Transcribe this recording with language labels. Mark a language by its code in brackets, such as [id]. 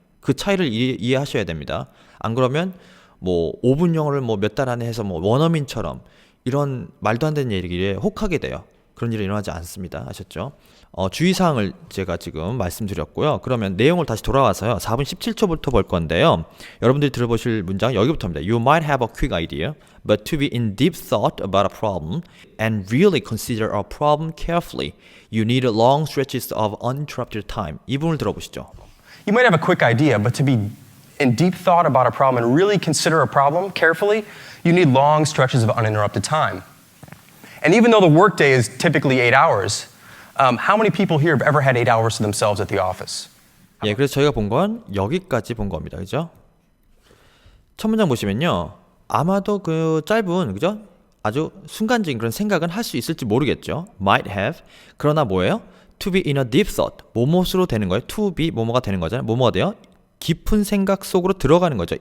[ko] 그 차이를 이해하셔야 됩니다. 안 그러면 뭐 5분 영어를 뭐 몇 달 안에 해서 뭐 원어민처럼 이런 말도 안 되는 얘기에 혹하게 돼요. 그런 일이 일어나지 않습니다. 아셨죠? 주의사항을 제가 지금 말씀드렸고요. 그러면 내용을 다시 돌아와서요. 4분 17초부터 볼 건데요. 여러분들이 들어보실 문장 여기부터입니다. [en] You might have a quick idea, but to be in deep thought about a problem and really consider a problem carefully, you need long stretches of uninterrupted time. [ko] 이 부분을 들어보시죠. [en] You might have a quick idea, but to be in deep thought about a problem and really consider a problem carefully, you need long stretches of uninterrupted time. And even though the workday is typically 8 hours, how many people here have ever had 8 hours to themselves at the office? [ko] 예, 그래서 저희가 본 건 여기까지 본 겁니다. 그죠? 첫 문장 보시면요. 아마도 그 짧은, 그죠? 아주 순간적인 그런 생각은 할 수 있을지 모르겠죠. [en] might have. [ko] 그러나 뭐예요? [en] to be in a deep thought. [ko] 뭐뭇으로 되는 거예요? [en] to be [ko] 뭐뭐가 되는 거잖아요. 뭐뭐가 돼요? 깊은 생각 속으로 들어가는 거죠.